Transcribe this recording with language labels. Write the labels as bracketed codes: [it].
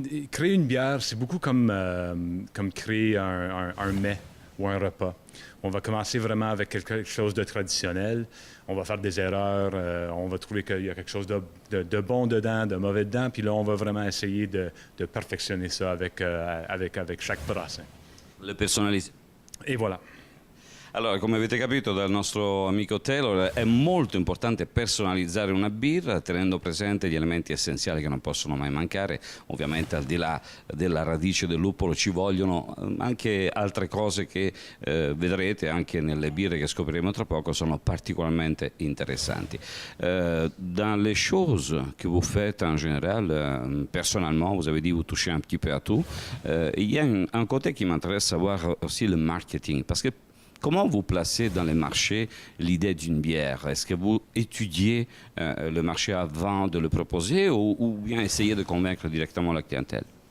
[fr] Créer une bière, c'est beaucoup comme créer un mets ou un repas. On va commencer vraiment avec quelque chose de traditionnel. On va faire des erreurs. On va trouver qu'il y a quelque chose de bon dedans, de mauvais dedans. Puis là, on va vraiment essayer de perfectionner ça avec chaque brassin. Le personnaliser. [it] E voilà. Allora, come avete capito dal nostro amico Taylor, è molto importante personalizzare una birra tenendo presente gli elementi essenziali che non possono mai mancare. Ovviamente al di là della radice del luppolo ci vogliono anche altre cose che vedrete anche nelle birre che scopriremo tra poco, sono particolarmente interessanti. [fr] Dans les choses que vous faites en général, personnellement, vous avez dit vous touchez un petit peu à tout, il y a un côté qui m'intéresse savoir aussi le marketing, parce que comment vous placez dans les marchés l'idée d'une bière? Est-ce que vous étudiez le marché avant de le proposer ou bien essayez de convaincre directement la clientèle?